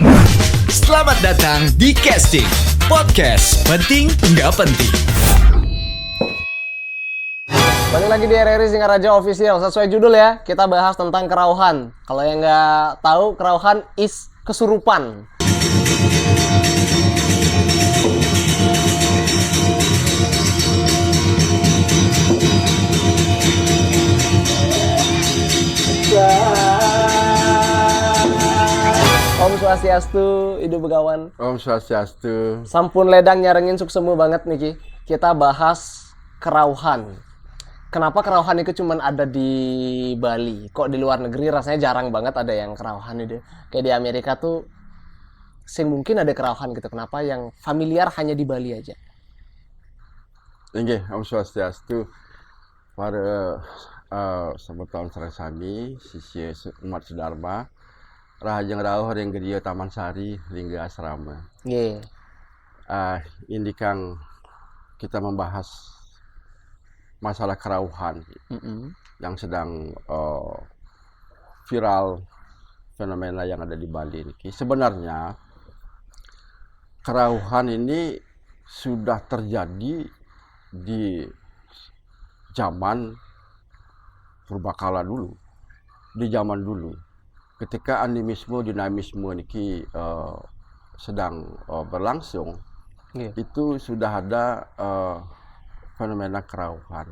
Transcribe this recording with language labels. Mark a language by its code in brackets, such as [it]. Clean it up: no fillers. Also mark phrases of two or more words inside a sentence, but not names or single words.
[id] Selamat datang di Casting Podcast penting nggak penting. Balik lagi di RRI Singaraja Official. Sesuai judul ya, kita bahas tentang kerauhan. Kalau yang nggak tahu, kerauhan is kesurupan. [ban] Om Swastiastu, Idu Begawan. Om Swastiastu. Sampun ledang nyarengin suksemu [id] banget nih Ki. Kita bahas kerauhan. Kenapa kerauhan itu cuma ada di Bali? Kok di luar negeri rasanya jarang banget ada yang kerauhan itu. Kayak di Amerika tuh sing mungkin ada kerauhan gitu. Kenapa yang familiar hanya di Bali aja? [ban] Nggih, Om Swastiastu. Para sebutan sarasami sisi umat Sedharma rahajeng rauh ring gedia Taman Sari hingga asrama. Nggih. [id] Ini Kang kita membahas masalah kerauhan yang sedang viral, fenomena yang ada di Bali ini. Sebenarnya kerauhan ini sudah terjadi di zaman purbakala dulu, di zaman dulu, ketika animisme dinamisme ini sedang berlangsung, itu sudah ada fenomena kerauhan.